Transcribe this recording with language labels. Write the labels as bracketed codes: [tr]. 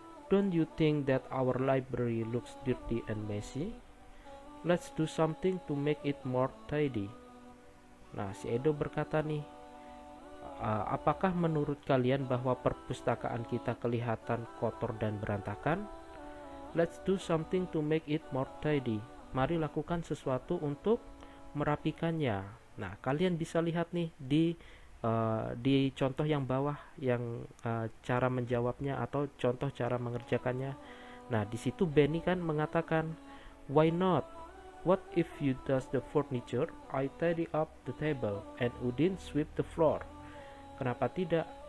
[en] Don't you think that our library looks dirty and messy? Let's do something to make it more tidy. [id] Nah, si Edo berkata nih, apakah menurut kalian bahwa perpustakaan kita kelihatan kotor dan berantakan? [en] Let's do something to make it more tidy. [id] Mari lakukan sesuatu untuk merapikannya. Nah, kalian bisa lihat nih di contoh yang bawah yang cara menjawabnya atau contoh cara mengerjakannya. Nah, di situ Benny kan mengatakan, [en] why not? What if you dust the furniture, I tidy up the table, and Udin sweep the floor. [id] Kenapa tidak?